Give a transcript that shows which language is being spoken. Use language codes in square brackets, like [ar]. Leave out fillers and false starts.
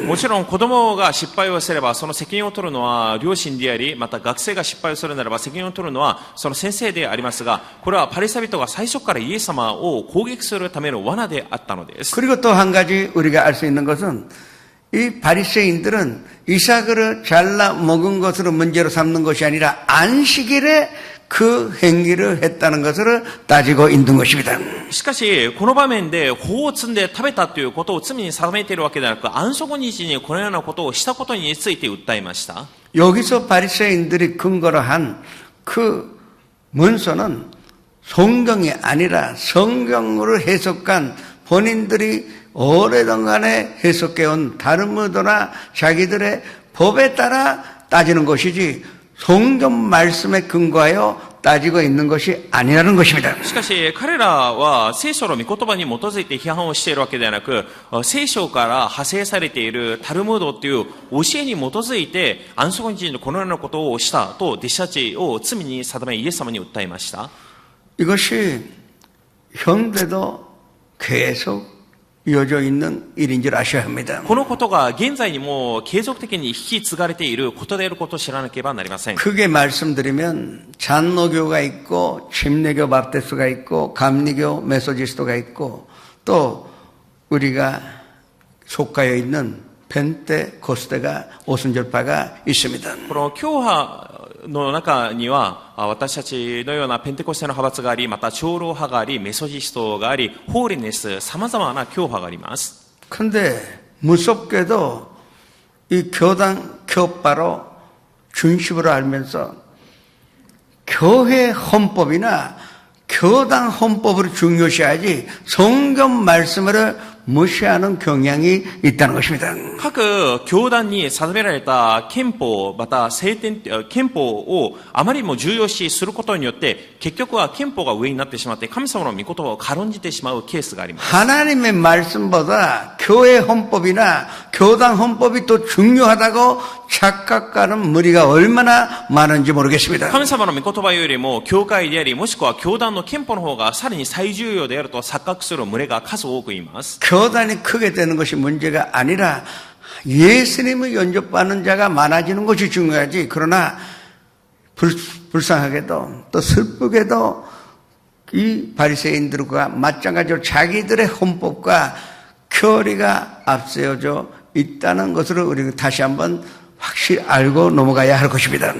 [ja] もちろん子供が失敗をすればその責任を取るのは両親であり、また学生が失敗をするならば責任を取るのはその先生でありますが、これはパリサイ人が最初からイエス様を攻撃するための罠であったのです。 [ko] 그리고 또 한 가지 우리가 알 수 있는 것은 이 바리새인들은 이삭을 잘라 먹은 것으로 문제로 삼는 것이 아니라 안식일에 그 행위를 했다는 것을 따지고 있는 것입니다. [ja] しかし、この場面で法を積んで食べたということを罪に定めているわけではなく、安息日にこのようなことをしたことについて訴えました。 [ko] 여기서 바리새인들이 근거로 한 그 문서는 성경이 아니라 성경으로 해석한 본인들이 오래동안에 해석해온 다르무드나 자기들의 법에 따라 따지는 것이지 성경 말씀에 근거하여 따지고 있는 것이 아니라는 것입니다. [ja] しかし、彼らは聖書の御言葉に基づいて批判をしているわけではなく、聖書から派生されているタルムードという教えに基づいて、安息日にこのようなことをしたと弟子たちを罪に定め、イエス様に訴えました。 [ko] 이것이 현대도 계속 이어져 있는 일인 줄 아셔야 합니다. [ja] このことが現在にも継続的に引き継がれていることであることを知らなければなりません。 [ko] 크게 말씀드리면 잔노교가 있고 침례교 바프티스트가 있고 감리교 메소디스트가 있고 또 우리가 속하여 있는 펜테코스테가 오순절파가 있습니다. [ja] この教派の中には、私たちのようなペンテコステの派閥があり、また長老派があり、メソジストがあり、ホーリネス、様々な教派があります。 [ko] 근데 무섭게도 이 교단 교파로 중심으로 알면서 교회 헌법이나 교단 헌법을 중요시하지 성경 말씀을 무시하는 경향이 있다는 것입니다. [ja] 各教団に定められた憲法、また憲法をあまりにも重要視することによって、結局は憲法が上になってしまって、神様の御言葉を軽んじてしまうケースがあります。 [ko] 하나님의 말씀보다 교회 헌법이나 교단 헌법이 더 중요하다고 착각하는 무리가 얼마나 많은지 모르겠습니다. [ja] 神様の御言葉よりも教会であり、もしくは教団の憲法の方がさらに最重要であると錯覚する群れが数多くいます。 [ko] 교단이 크게 되는 것이 문제가 아니라 예수님을 영접하는 자가 많아지는 것이 중요하지. 그러나 불쌍하게도 또 슬프게도 이 바리새인들과 마찬가지로 자기들의 헌법과 교리가 앞세워져 있다는 것을 우리가 다시 한번 확실히 알고 넘어가야 할 것입니다.